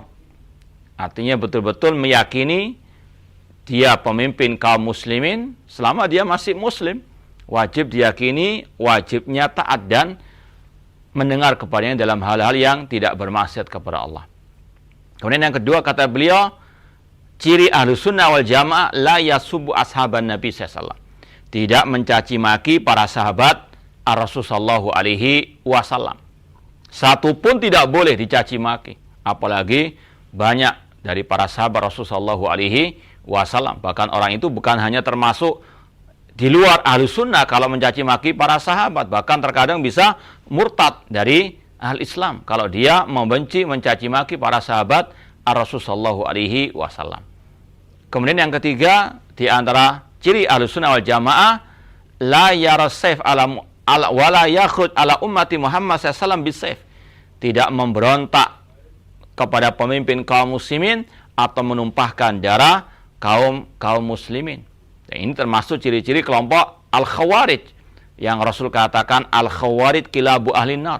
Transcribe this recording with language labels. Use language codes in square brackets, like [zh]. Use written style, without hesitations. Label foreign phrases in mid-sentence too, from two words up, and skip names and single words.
[id] Artinya betul-betul meyakini dia pemimpin kaum muslimin selama dia masih muslim. Wajib diyakini, wajibnya taat dan mendengar kepadanya dalam hal-hal yang tidak bermaksiat kepada Allah. Kemudian yang kedua, kata beliau, ciri [ar] أهل السنة والجماعة لا يسبون أصحاب النبي صلى الله عليه وسلم. [id] Tidak mencaci maki para sahabat [ar] رسول الله صلى الله عليه وسلم. [id] Satu pun tidak boleh dicaci maki, apalagi banyak dari para sahabat [ar] رسول الله صلى الله عليه وسلم. [id] Bahkan orang itu bukan hanya termasuk di luar [ar] أهل السنة [id] kalau mencaci maki para sahabat, bahkan terkadang bisa murtad dari ahli Islam kalau dia membenci, mencaci maki para sahabat [ar] رسول الله صلى الله عليه وسلم. [id] Kemudian yang ketiga, di antara ciri [ar] أهل السنة والجماعة لا يرسيف على ولا يأخذ على أمة محمد صلى الله عليه وسلم بالسيف. [id] Tidak memberontak kepada pemimpin kaum muslimin atau menumpahkan darah kaum muslimin. Ini termasuk ciri-ciri kelompok Al-Khawarij yang Rasul katakan [ar] الخوارج كلاب أهل النار.